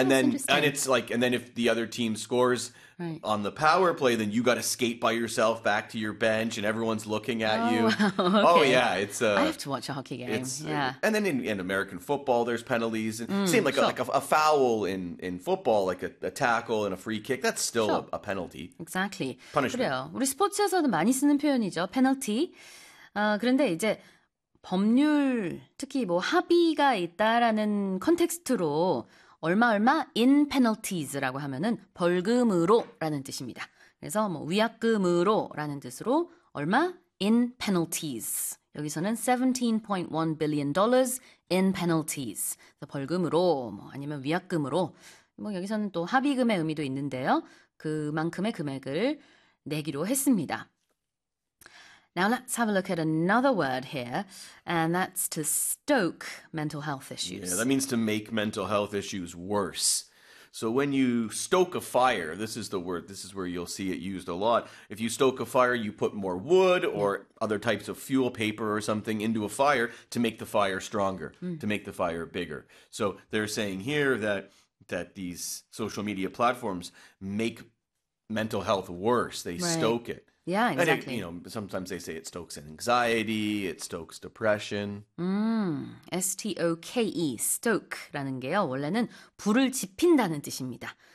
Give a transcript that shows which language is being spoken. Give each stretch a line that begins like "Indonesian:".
English: And then if the other team scores on the power play, then you got to skate by yourself back to your bench and everyone's looking at you. Okay. Oh, yeah. It's I have to watch a hockey game. And then in American football, there's penalties. Like a foul in football, like a tackle and a free kick, that's still a penalty. Exactly. Punishment.
Korean: 그래요. 우리 스포츠에서도 많이 쓰는 표현이죠. Penalty. 그런데 이제 법률, 특히 뭐 합의가 있다라는 컨텍스트로 얼마 in penalties라고 하면은 벌금으로라는 뜻입니다. 그래서 뭐 위약금으로라는 뜻으로 얼마 in penalties.
English: 여기서는 $17.1 billion in penalties.
Korean: 그래서 벌금으로 뭐 아니면 위약금으로 뭐 여기서는 또 합의금의 의미도 있는데요. 그만큼의 금액을 내기로 했습니다.
English: Now let's have a look at another word here, and that's to stoke mental health issues. Yeah, that means to make mental health issues worse. So when you stoke a fire, this is the word, this is where you'll see it used a lot. If you stoke a fire, you put more wood or other types of fuel, paper or something into a fire to make the fire stronger, to make the fire bigger. So they're saying here that these social media platforms make mental health worse. They stoke it. Yeah, And it, exactly. sometimes they say it stokes anxiety, it stokes depression.
Korean: STOKE, stoke라는 게요. 원래는 불을 지핀다는 뜻입니다.